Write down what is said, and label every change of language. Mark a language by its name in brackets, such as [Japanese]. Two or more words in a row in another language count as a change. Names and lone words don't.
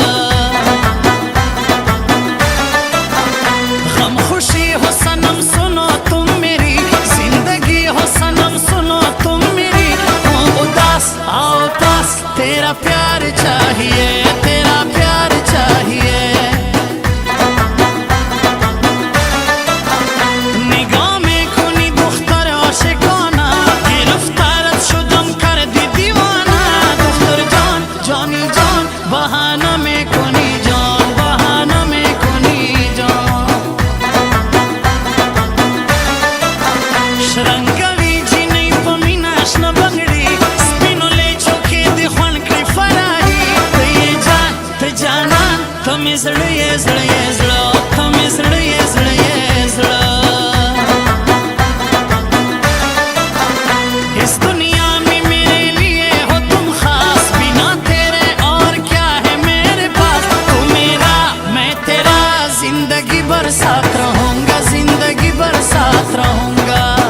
[Hindi] गम खुशी हो सनम सुनो तुम मेरी जिंदगी हो सनम सुनो तुम मेरी हूँ उदास आओ पास तेरा प्यार चाहिए तेरा प्यार चाहिए [Persian] نگاه میکنی دختر عاشقانه گرفتارت شدم کردی دیوانه دختر جان جانی جان بهانه میکنی جان بهانه میکنی جان [Pashto] شرنگوی جینی په مینا شنه بغړي سپینو لیچو کې دې خوند کړي فراري ته یې جان ته جانان ته مې زړه یې زړه یې زړه ته مې زړه یې زړه یې زړه [Hindi] इस दुनिया में मेरे लिए हो तुम खास बिना तेरे और क्या है मेरे पास तू मेरा मैं तेरा जिंदगी भर साथ रहूंगा जिंदगी भर साथ रहूंगा